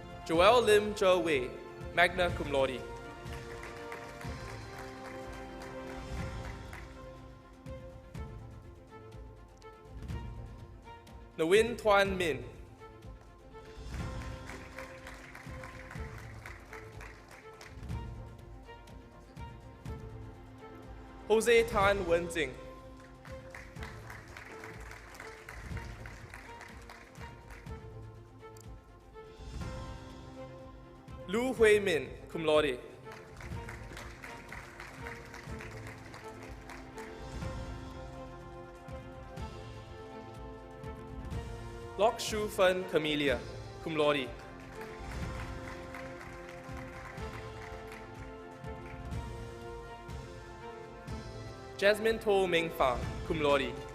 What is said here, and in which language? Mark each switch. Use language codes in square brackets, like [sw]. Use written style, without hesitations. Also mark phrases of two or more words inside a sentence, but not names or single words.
[en] Joel Lim Je Wei, [la] magna cum laude. Nguyen Tuan Min. [en] Jose Tan Wen-Jing. Lu Hui Min, [la] cum laude. [en] Lok Shu Fen Camellia, [la] cum laude. [en] Jasmine To Ming Fang, [la] cum laude.